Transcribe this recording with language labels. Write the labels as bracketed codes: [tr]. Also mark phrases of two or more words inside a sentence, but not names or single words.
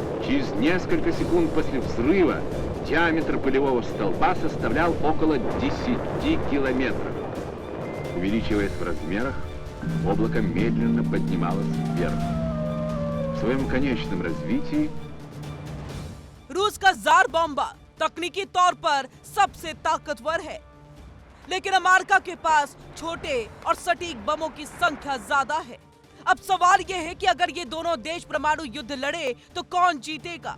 [ru] Через несколько секунд после взрыва диаметр пылевого столба составлял около 10 километров. Увеличиваясь в размерах, облако медленно поднималось вверх. В своем конечном развитии [hi] रूस का जार बॉम्बा तकनीकी तौर पर सबसे ताकतवर है, लेकिन अमेरिका के पास छोटे और सटीक बमों की संख्या ज्यादा है। अब सवाल यह है कि अगर ये दोनों देश परमाणु युद्ध लड़े तो कौन जीतेगा?